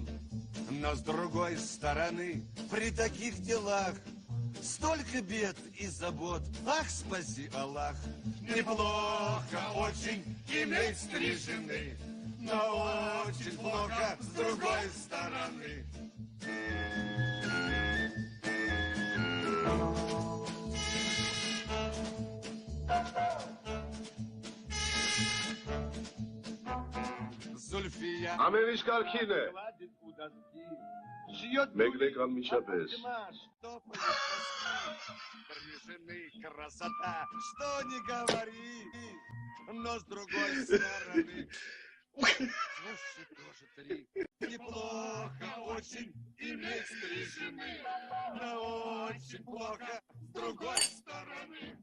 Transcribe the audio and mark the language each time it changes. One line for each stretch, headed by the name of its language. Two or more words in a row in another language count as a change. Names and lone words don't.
Russian: Но с другой стороны, при таких делах столько бед и забот, ах, спаси Аллах. Неплохо очень иметь 3 жены, но очень плохо с другой стороны.
Armenian: Զուլֆիա Ամեն ինչ կարգին է։ Մեկ անմիջապես։
Russian: Жены красота, что не говори, но с другой стороны. Слушай, тоже 3. Неплохо очень иметь 3 жены, но очень плохо с другой стороны.